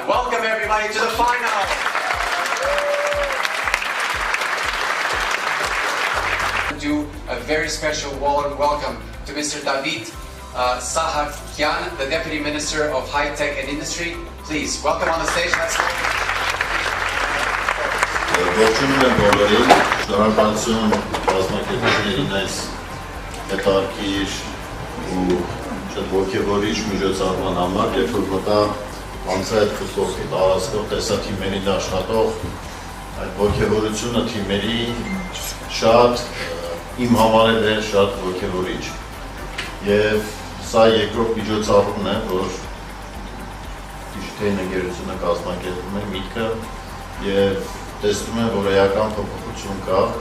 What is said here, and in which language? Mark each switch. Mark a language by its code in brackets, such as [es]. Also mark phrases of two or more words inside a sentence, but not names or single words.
[en] Welcome everybody to the final. Do a very special warm welcome to Mr. David Sahakian, the Deputy Minister of High Tech and Industry. Please welcome on the stage. [hy] Ողջունում եմ բոլորին, շնորհակալություն մասնակիցներին այս հետաքրքիր ու շատ ոգևորիչ միջոցառման համար, երբ որ մտա անցած կուսովքի տարածքով տեսա թիմերին աշխատող այդ ոգևորությունը թիմերի շատ իմ համար էլ շատ ոգևորիչ եւ սա երկրորդ միջոցառումն է, որ դիջիտալ ընկերությունը կազմակերպում է միտքը եւ տեսնում եմ, որ էական փոփոխություն կա։